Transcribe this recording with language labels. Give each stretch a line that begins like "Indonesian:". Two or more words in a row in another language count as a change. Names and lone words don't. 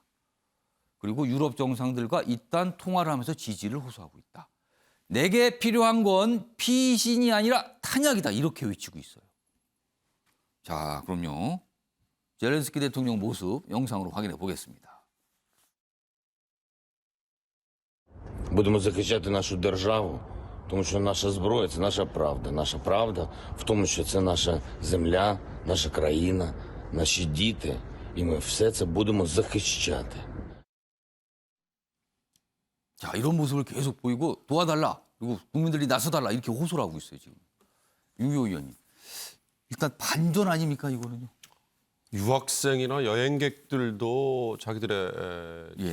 Korean: 그리고 유럽 정상들과 이딴 통화를 하면서 지지를 호소하고 있다. 내게 필요한 건 피신이 아니라 탄약이다. 이렇게 외치고 있어요. 자, 그럼요. 젤렌스키 대통령 모습 영상으로 확인해 보겠습니다.
Ukrainian: Будемо захищати нашу державу, тому що наша зброя – це наша правда. Наша правда в тому, що це наша земля, наша країна, наші діти. І ми все це будемо захищати.
Korean: 자, 이런 모습을 계속 보이고 도와달라. 그리고 국민들이 나서달라. 이렇게 호소를 하고 있어요, 지금. 유효 의원님. 일단 반전 아닙니까, 이거는요? 유학생이나 여행객들도 자기들의 예.